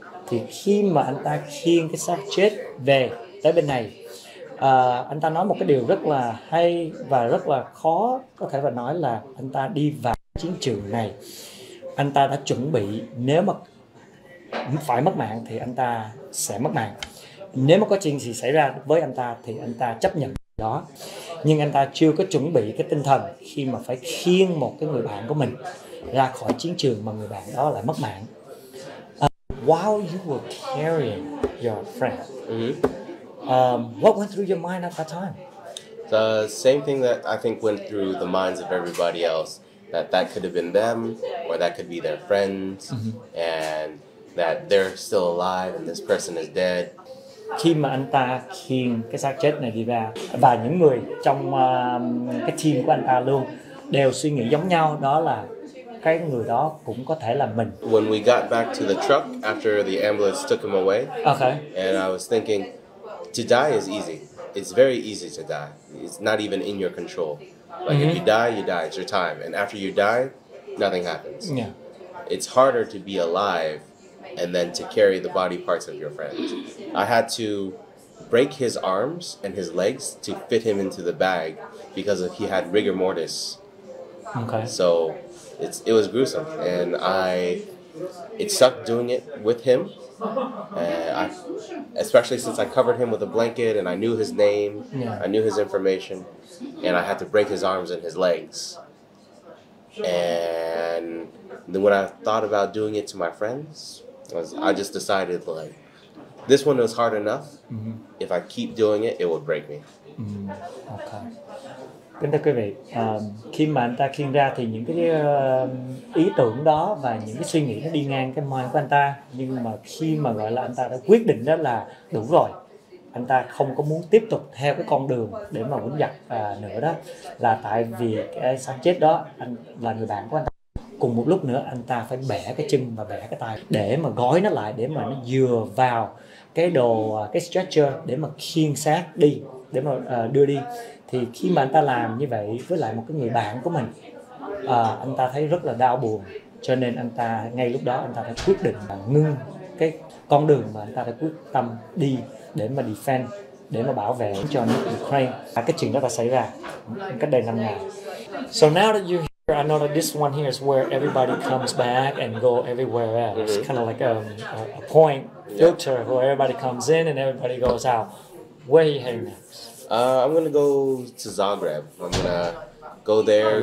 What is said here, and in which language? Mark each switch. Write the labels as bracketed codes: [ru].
[vi] Thì khi mà anh ta khiêng cái xác chết về tới bên này, anh ta nói một cái điều rất là hay và rất là khó có thể phải nói là anh ta đi vào chiến trường này, anh ta đã chuẩn bị nếu mà phải mất mạng thì anh ta sẽ mất mạng. Nếu mà có chuyện gì xảy ra với anh ta thì anh ta chấp nhận đó. Nhưng anh ta chưa có chuẩn bị cái tinh thần khi mà phải khiêng một cái người bạn của mình ra khỏi chiến trường mà người bạn đó lại mất mạng. [en] While you were carrying your friend, what went through your mind at that time? The same thing that I think went through the minds of everybody else, that could have been them, or that could be their friends, and that they're still alive and this person is dead. [vi] Khi mà anh ta khiêng cái xác chết này đi ra, và những người trong cái team của anh ta luôn đều suy nghĩ giống nhau, đó là cái người đó cũng có thể là mình. [en] When we got back to the truck after the ambulance took him away, okay, and I was thinking, to die is easy. It's very easy to die. It's not even in your control. Like if you die, you die. It's your time. And after you die, nothing happens. Yeah. It's harder to be alive and then to carry the body parts of your friends. I had to break his arms and his legs to fit him into the bag because he had rigor mortis. Okay. So it was gruesome, and it sucked doing it with him. Especially since I covered him with a blanket and I knew his name, I knew his information, and I had to break his arms and his legs. And then when I thought about doing it to my friends, I just decided like, this one was hard enough. If I keep doing it, it will break me. Okay. [vi] Kính thưa quý vị, khi mà anh ta khiêng ra thì những cái ý tưởng đó và những cái suy nghĩ nó đi ngang cái mind của anh ta, nhưng mà khi mà gọi là anh ta đã quyết định đó là đủ rồi, anh ta không có muốn tiếp tục theo cái con đường để mà quýnh giặc nữa, đó là tại vì cái xác chết đó anh là người bạn của anh ta. Cùng một lúc nữa anh ta phải bẻ cái chân và bẻ cái tay để mà gói nó lại, để mà nó vừa vào cái cái stretcher để mà khiêng xác đi, để mà đưa đi. Thì khi mà anh ta làm như vậy với lại một cái người bạn của mình, anh ta thấy rất là đau buồn, cho nên anh ta ngay lúc đó anh ta đã quyết định là ngưng cái con đường mà anh ta đã quyết tâm đi để mà defend, để mà bảo vệ cho nước Ukraine. Cái chuyện đó đã xảy ra cách đây 5 ngày. [en] So now that you're here, I know that this one here is where everybody comes back and go everywhere else. It's kind of like a point filter where everybody comes in and everybody goes out. Where are you heading next? I'm gonna go to Zagreb. I'm gonna go there.